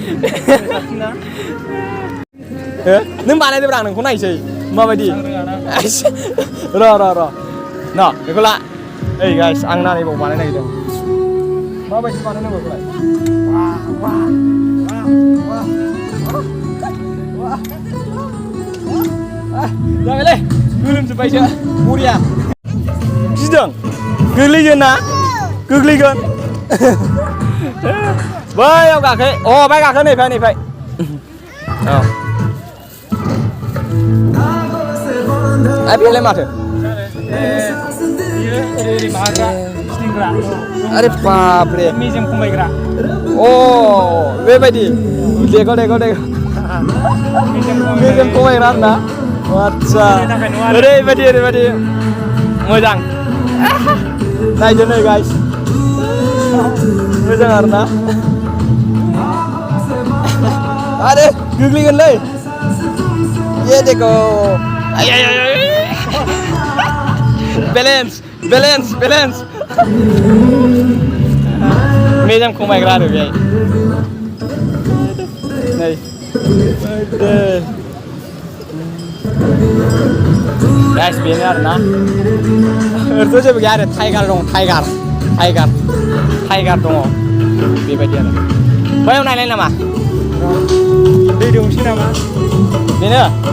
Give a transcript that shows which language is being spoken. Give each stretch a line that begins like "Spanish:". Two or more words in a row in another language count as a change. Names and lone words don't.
Bodo: नों बानायदोब्रा आं नोंखौ नायसै माबायदि र' न बेखौ ला ओइ गाइस आं नायबाव बानायनो नागिरदों माबायदि बानायनांगौ बेखौलाय जाबायलै गोलोमजोब्बायसो बरिया गिदों गोग्लैगोन बैयाव गाखो बाय गाखो नैफाय औ बेलाय माथो अरे बाप रे मेजेम खमायग्रा अ बेबायदि देखो मेजेम खमायग्रा आरो ना आच्छा ओरैबायदि मोजां नायदो नै गाइस मोजां आरो ना आरे गोग्लैगोनलै ये देखो बेलेन्स मेजेम खमायग्रा आरो बेहाय नै गाइस बेनो आरो ना ओरैथ' जेबो गैया आरो टाइगार दङ टाइगार दङ बेबायदि आरो बैयाव नायनाय नामा दै दंसै नामा बेनो